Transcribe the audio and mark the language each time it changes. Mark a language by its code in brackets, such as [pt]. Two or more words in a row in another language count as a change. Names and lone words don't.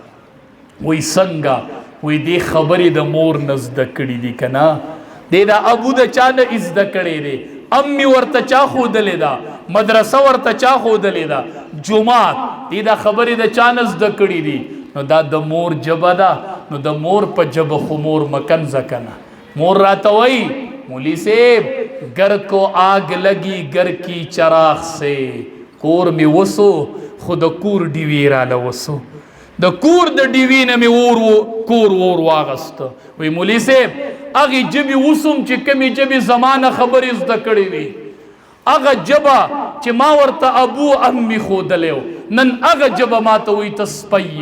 [ps] وی څنګه، وی دی خبرې د مور نه زده کړي دي که نه، دی دا ابو د چا نه زده کړی دی، امي ورته چا ښودلې ده، مدرسه ورته چا ښودلې ده، جومات دی دا خبرې د چا نه زده کړي دي. نو دا د مور ژبه ده، نو د مور په ژبه خو مور مکنځه که نه. مور راته وایي مولي صاحب [ur] گر کو آگ لگی گر کی چراغ سے، [ps] کور می وسو خو د کور ډیوې راله وسو، د کور د ډیوې نه مې کور واغسته. وایي مولي صاحب هغې ژبې وسوم چې کومې ژبې زما نه خبرې زده کړې وي، هغه ژبه چې ما ورته ابو امي ښودلی و، نن هغه ژبه ما ته وایي ته سپی یې.